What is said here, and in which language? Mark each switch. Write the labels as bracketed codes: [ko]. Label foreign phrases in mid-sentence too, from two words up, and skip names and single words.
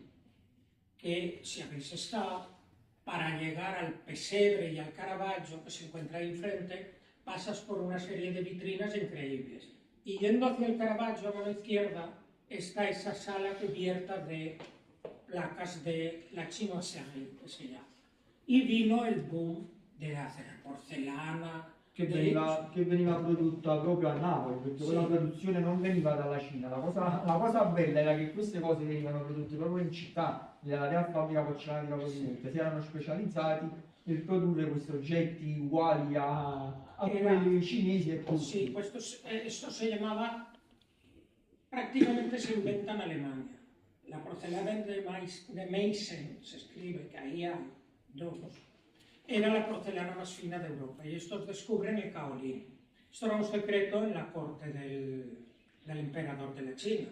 [es] Que si habéis estado, para llegar al pesebre y al Caravaggio, que se encuentra ahí enfrente, pasas por una serie de vitrinas increíbles. Y yendo hacia el Caravaggio, a mano izquierda, está esa sala cubierta de placas de la chinoiserie, que se llama. Y vino el boom de hacer porcelana, [it] che veniva prodotta proprio a Napoli, perché quella produzione non veniva dalla Cina. La cosa bella era che queste cose venivano prodotte proprio in città, nella Real Fabbrica Porcelanica Proveniente, si erano specializzati nel produrre questi oggetti uguali a quelli cinesi e tutto. [es] Sí, pues esto se llamaba, prácticamente se inventa en Alemania. La porcelana de Meissen, se escribe, que ahí hay dos, era la porcelana más fina de Europa, y estos descubren el kaolin. Esto era un secreto en la corte del emperador de la China.